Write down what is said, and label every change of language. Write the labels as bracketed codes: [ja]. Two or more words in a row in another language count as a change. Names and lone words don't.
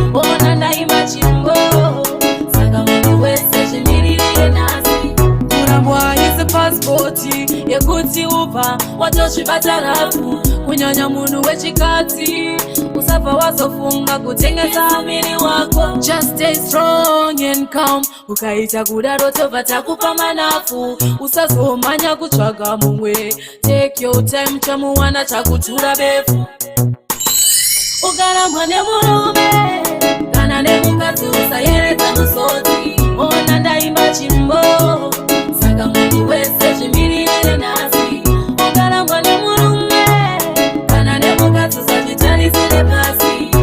[sn] Ona ndaimba chimbo, saka munhu wese zvimirire nhasi. Kurambwa haisi pasipoti yekuti ubva watozvibata rafu, kunyanya munhu wechikadzi. Usabva wazofunga kutengesa miri wako. [en] Just stay strong and calm. [sn] Ukaita kudaro tobva takupa manafu. Usazomhanya kutsvaga mumwe. [en] Take your time, [sn] chamuwana chakutura befu. Ukarambwa nemurume, kana nemukadzi usayeredza misodzi. Ona ndaimba chimbo, saka munhu wese zvimirire nhasi. Ukarambwa nemurume, kana nemukadzi usazvitarisire pasi.